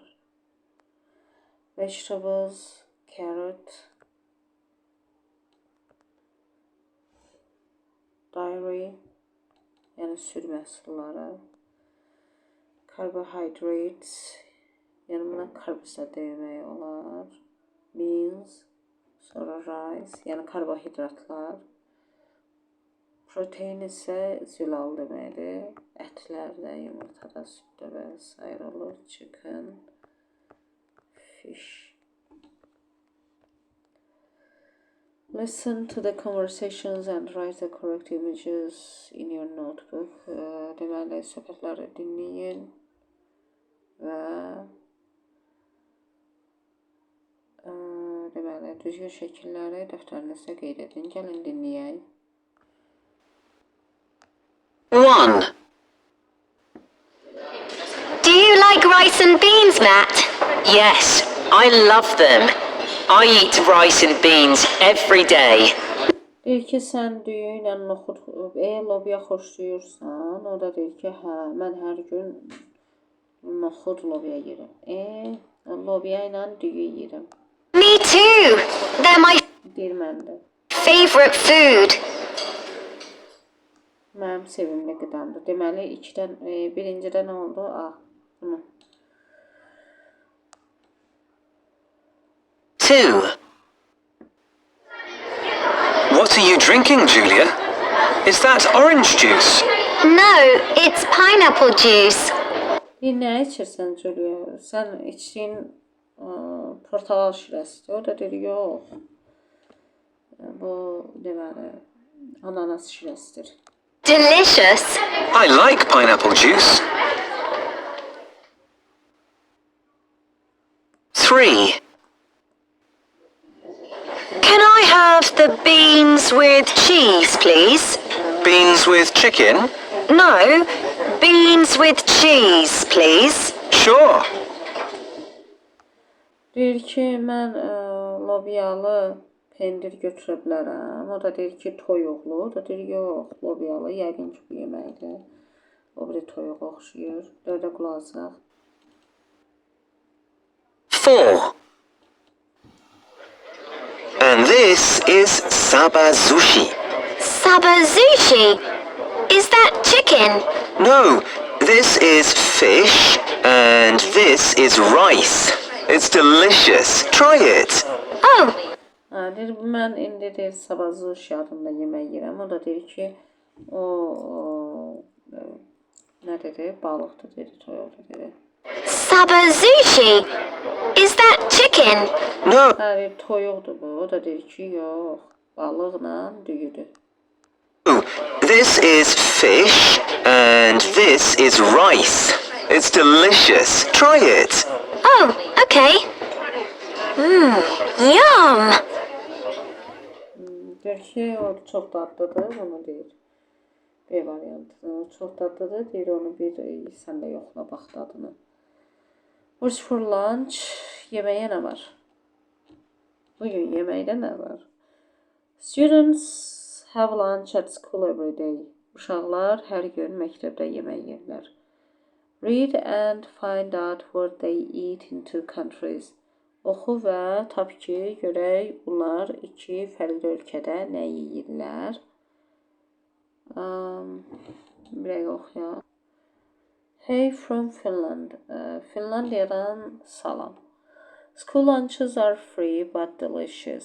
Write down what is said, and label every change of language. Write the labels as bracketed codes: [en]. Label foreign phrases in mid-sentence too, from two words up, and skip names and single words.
[en] Vegetables, carrot, dairy, [az] yəni süd məhsulları, carbohydrates, yəni buna karbohidrat demək olar, beans, sonra rice, yəni karbohidratlar, protein isə zülal deməkdir, ətlərdə, yumurtada, süddə və s. olur, [en] chicken, fish. Listen to the conversations and write the correct images in your notebook. [az] Deməli, söhbətləri dinləyin və deməli, düzgün şəkilləri dəftərinizdə qeyd edin. Gəlin dinləyək. 1. [en] Do you like rice and beans, Matt? Yes, I love them. I eat rice and beans every day. [az] Deyir ki, sən düyü ilə noxud, lobya xoşlayırsan, o da deyir ki, hə, mən hər gün noxud lobya yeyirəm. Lobya ilə düyü yeyirəm. [en] Me too. They're my [az] Deyir mən də. [en] favorite food. [az] Mənim sevimli qidamdır. Deməli, birincidə nə oldu? Bunu. 2. [en] What are you drinking, Julia? Is that orange juice? No, it's pineapple juice. [az] Deyir, nə içirsən, Julia? Sən içdiyin portağal şirəsidir. O da deyir, yox. Bu, deməli, ananas şirəsidir. [en] Delicious. I like pineapple juice. 3. Can I have the beans with cheese, please? Beans with chicken? No, beans with cheese, please. Sure. [az] Deyir ki, mən lobyalı pendir götürə bilərəm. O da deyir ki, toyuqlu. O da deyir, yox, lobyalı. Yəqin ki, bu yeməkdir. O biri toyuğa oxşuyur. Dördə qulaq asaq. 4. [en] And this is Saba Sushi. Saba sushi? Is that chicken? No, this is fish and this is rice. It's delicious. Try it. Oh, [az] Deyir, mən indi deyir, Saba Sushi adında yemək yeyirəm. O da deyir ki, nə dedi? Balıqdır dedi, toyuqdur dedi. [en] Saba sushi? Is that chicken? No, [az] Deyir, toyuqdur bu. O da deyir ki, yox, balıqla düyüdür. [en] this is fish and this is rice. It's delicious. Try it. Oh, okay. Yum. [az] Deyir ki, o çox dadlıdır, onu deyir. B variantı. Çox dadlıdır, deyir, onu bir sən də yoxla bax dadını. [en] What's for lunch? [az] Yeməyə nə var? Bugün yeməkdə nə var? [en] Students have lunch at school every day. [az] Uşaqlar hər gün məktəbdə yemək yerlər. [en] Read and find out what they eat in two countries. [az] Oxu və tap ki, görək bunlar iki fərqli ölkədə nə yeyirlər. Bir dəqiqə oxuyaq. [en] Hey from Finland. [az] Finlandiyadan salam. [en] School lunches are free but delicious.